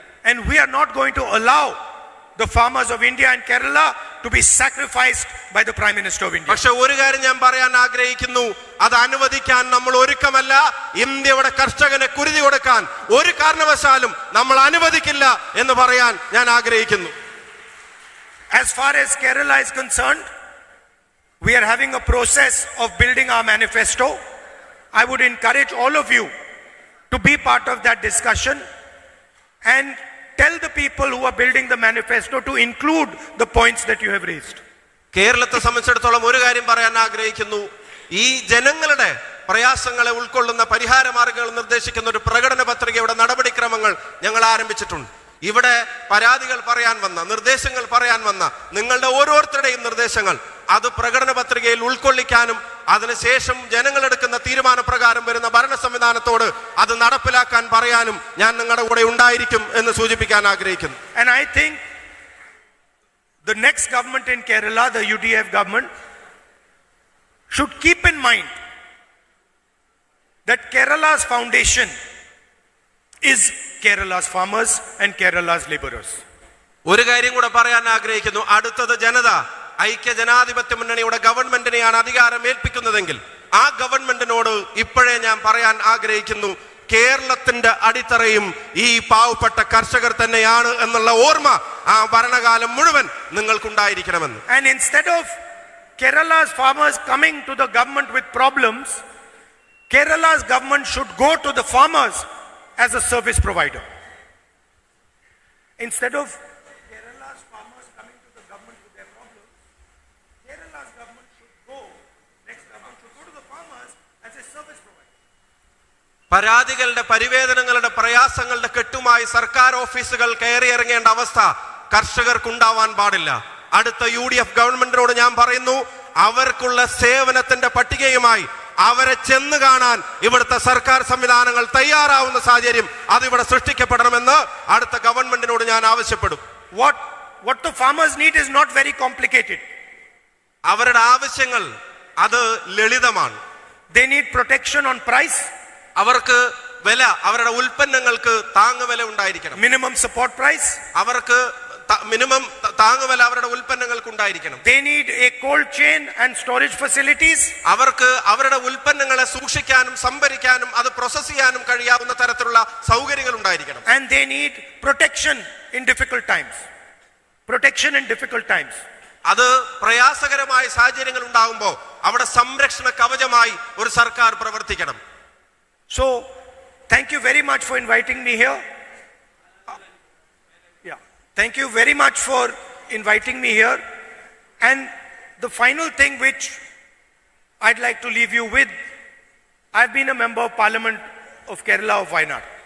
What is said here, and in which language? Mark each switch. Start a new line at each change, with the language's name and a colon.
English: And we are not going to allow the farmers of India and Kerala to be sacrificed by the Prime Minister of India.
Malayalam: പക്ഷെ ഒരു കാര്യം ഞാൻ പറയാൻ ആഗ്രഹിക്കുന്നു, അത് അനുവദിക്കാൻ നമ്മൾ ഒരുക്കമല്ല. ഇന്ത്യയുടെ കർഷകനെ കുരുതി കൊടുക്കാൻ ഒരു കാരണവശാലും നമ്മൾ അനുവദിക്കില്ല എന്ന് പറയാൻ ഞാൻ ആഗ്രഹിക്കുന്നു.
English: As far as Kerala is concerned, we are having a process of building our manifesto. I would encourage all of you to be part of that discussion and tell the people who are building the manifesto to include the points that you have raised.
Malayalam: കേരളത്തെ സംബന്ധിച്ചിടത്തോളം ഒരു കാര്യം പറയാൻ ആഗ്രഹിക്കുന്നു. ഈ ജനങ്ങളുടെ പ്രയാസങ്ങളെ ഉൾക്കൊള്ളുന്ന പരിഹാര മാർഗങ്ങൾ നിർദ്ദേശിക്കുന്ന ഒരു പ്രകടന പത്രികയുടെ നടപടിക്രമങ്ങൾ ഞങ്ങൾ ആരംഭിച്ചിട്ടുണ്ട്. ഇവിടെ പരാതികൾ പറയാൻ വന്ന, നിർദ്ദേശങ്ങൾ പറയാൻ വന്ന നിങ്ങളുടെ ഓരോരുത്തരുടെയും നിർദ്ദേശങ്ങൾ അത് പ്രകടന പത്രികയിൽ ഉൾക്കൊള്ളിക്കാനും അതിനുശേഷം ജനങ്ങളെടുക്കുന്ന തീരുമാനപ്രകാരം വരുന്ന ഭരണ സംവിധാനത്തോട് അത് നടപ്പിലാക്കാൻ പറയാനും ഞാൻ നിങ്ങളുടെ കൂടെ ഉണ്ടായിരിക്കും എന്ന് സൂചിപ്പിക്കാൻ ആഗ്രഹിക്കുന്നു.
English: And I think the next government in Kerala, the UDF government, should keep in mind that Kerala's foundation is Kerala's farmers and Kerala's laborers.
Malayalam: ഒരു കാര്യം കൂടെ പറയാൻ ആഗ്രഹിക്കുന്നു. അടുത്തത് ജനത ഐക്യ ജനാധിപത്യ മുന്നണിയുടെ ഗവൺമെന്റിനെയാണ് അധികാരം ഏൽപ്പിക്കുന്നതെങ്കിൽ ആ ഗവൺമെന്റിനോട് ഇപ്പോഴേ ഞാൻ പറയാൻ ആഗ്രഹിക്കുന്നു, കേരളത്തിന്റെ അടിത്തറയും ഈ പാവപ്പെട്ട കർഷകർ തന്നെയാണ് എന്നുള്ള ഓർമ്മ ആ ഭരണകാലം മുഴുവൻ നിങ്ങൾക്കുണ്ടായിരിക്കണമെന്ന്.
English: And instead of Kerala's farmers coming to the government with problems, Kerala's government should go to the farmers as a service provider. Instead of Kerala's farmers coming to the government with their problems, Kerala's government should go, next government should go to the farmers as a service provider.
Malayalam: പരാതികളുടെ പരിവേദനങ്ങളുടെ പ്രയാസങ്ങളുടെ കെട്ടുമായി സർക്കാർ ഓഫീസുകൾ കയറിയിറങ്ങേണ്ട അവസ്ഥ കർഷകർക്കുണ്ടാവാൻ പാടില്ല. അടുത്ത UDF ഗവൺമെന്റിനോട് ഞാൻ പറയുന്നു, അവർക്കുള്ള സേവനത്തിന്റെ പട്ടികയുമായി അവരെ ചെന്ന് കാണാൻ ഇവിടുത്തെ സർക്കാർ സംവിധാനങ്ങൾ തയ്യാറാവുന്ന സാഹചര്യം അതിവിടെ സൃഷ്ടിക്കപ്പെടണമെന്ന് അടുത്ത ഗവൺമെന്റിനോട് ഞാൻ ആവശ്യപ്പെടും.
English: What the farmers need is not very complicated.
Malayalam: അവരുടെ ആവശ്യങ്ങൾ അത് ലളിതമാണ്.
English: They need protection on price.
Malayalam: അവർക്ക് വില, അവരുടെ ഉൽപ്പന്നങ്ങൾക്ക് താങ്ങുവില ഉണ്ടായിരിക്കണം.
English: Minimum support price.
Malayalam: അവർക്ക് മിനിമം താങ്ങുവില അവരുടെ ഉൽപ്പന്നങ്ങൾക്ക് ഉണ്ടായിരിക്കണം.
English: They need a cold chain and storage facilities.
Malayalam: അവർക്ക് അവരുടെ ഉൽപ്പന്നങ്ങളെ സൂക്ഷിക്കാനും സംഭരിക്കാനും അത് പ്രോസസ് ചെയ്യാനും കഴിയാവുന്ന തരത്തിലുള്ള സൗകര്യങ്ങൾ ഉണ്ടായിരിക്കണം.
English: And they need protection in difficult times. Protection in difficult times.
Malayalam: അത് പ്രയാസകരമായ സാഹചര്യങ്ങൾ ഉണ്ടാകുമ്പോൾ അവിടെ സംരക്ഷണ കവചമായി ഒരു സർക്കാർ പ്രവർത്തിക്കണം.
English: So, thank you very much for inviting me here. Thank you very much for inviting me here. And the final thing which I'd like to leave you with, I've been a member of Parliament of Kerala of Wayanad.